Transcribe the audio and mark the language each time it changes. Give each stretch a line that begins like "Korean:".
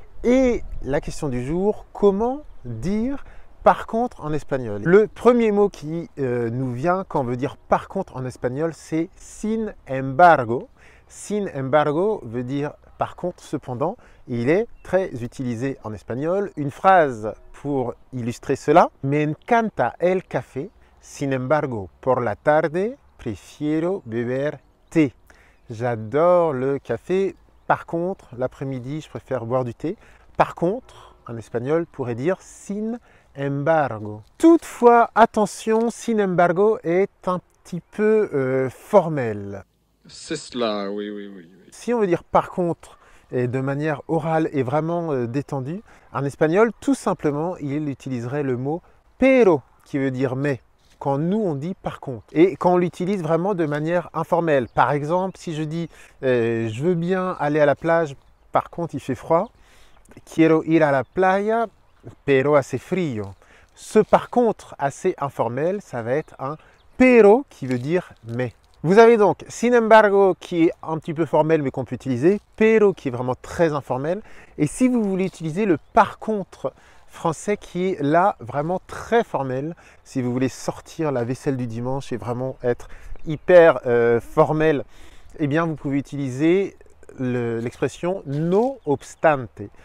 French: Et la question du jour, comment dire par contre en espagnol? Le premier mot qui nous vient quand on veut dire par contre en espagnol, c'est
Spanish: sin embargo. Sin embargo
French: veut dire par contre, cependant, il est très utilisé en espagnol. Une phrase pour illustrer cela.
Spanish: Me encanta el café, sin embargo, por la tarde, prefiero beber té.
French: J'adore le café. Par contre, l'après-midi, je préfère boire du thé. Par contre, en espagnol, pourrait dire
Spanish: sin embargo.
French: Toutefois, attention,
Spanish: sin embargo
French: est un petit peu formel. C'est cela, oui. Si on veut dire par contre et de manière orale et vraiment détendue, en espagnol, tout simplement, il utiliserait le mot pero, qui veut dire mais, quand nous on dit par contre. Et quand on l'utilise vraiment de manière informelle. Par exemple, si je dis je veux bien aller à la plage, par contre il fait froid.
Spanish: Quiero ir a la playa, pero hace frío.
French: Ce par contre assez informel, ça va être un pero qui veut dire mais. Vous avez donc
Spanish: sin embargo
French: qui est un petit peu formel mais qu'on peut utiliser, pero qui est vraiment très informel. Et si vous voulez utiliser le par contre français qui est là vraiment très formel, si vous voulez sortir la vaisselle du dimanche et vraiment être hyper formel, eh bien vous pouvez utiliser l'expression
Spanish: no obstante.